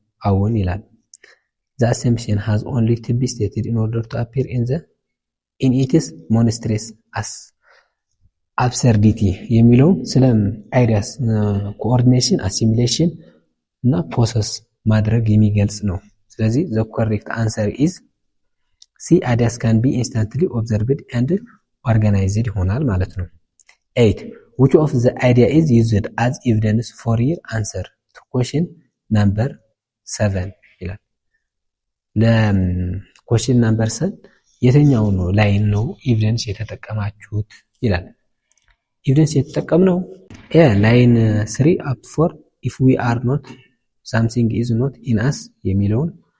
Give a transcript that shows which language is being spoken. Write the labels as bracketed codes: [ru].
[en] own [am] ይላል። [en] The assumption has only to be stated in order to appear in its monstrous absurdity [am] የሚለው ስለ አይዲያስ ኮኦርዲኔሽን፣ አሲሚሌሽን፣ እና ፖሰስ ማድረግ የሚገልጽ ነው። ስለዚህ [en] the correct answer is C. ideas can be instantly observed and organized [am] ይሆናል ማለት ነው። [en] 8. which of the idea is used as evidence for your answer to question number 7 [am] ይላል። ለquestion number 7 የትኛው ነው ላይን ነው ኤቪደንስ የተጠቀማችሁት ይላል። ኤቪደንስ የተጠቀምነው ላይን [en] 3 up to 4 if we are not something is not in us [am] የሚለውን